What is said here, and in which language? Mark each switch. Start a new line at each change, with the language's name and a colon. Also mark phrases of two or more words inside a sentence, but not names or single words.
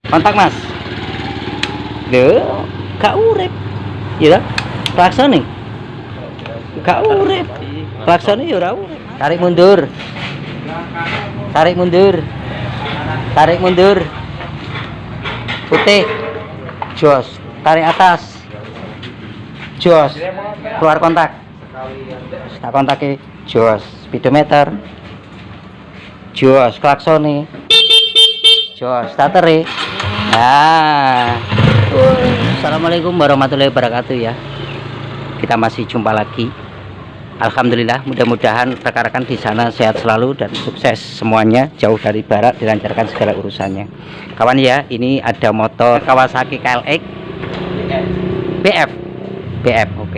Javanese: kontak mas. Lho, gak urip. Ya, klaksone. Gak urip. Klaksone ya ora urip. Tarik mundur. Tarik mundur. Tarik mundur. Putih. Jos.
Indonesian: Tarik atas. Jos.
Javanese: Keluar kontak. Tak kontake. Jos. Speedometer. Jos. Klaksone. Jos. Startere. Nah.
Arabic: Assalamualaikum warahmatullahi wabarakatuh ya.
Indonesian: Kita masih jumpa lagi. Alhamdulillah, mudah-mudahan rekan-rekan di sana sehat selalu dan sukses semuanya, jauh dari barat, dilancarkan segala urusannya. Kawan ya, ini ada motor Kawasaki KLX BF, oke.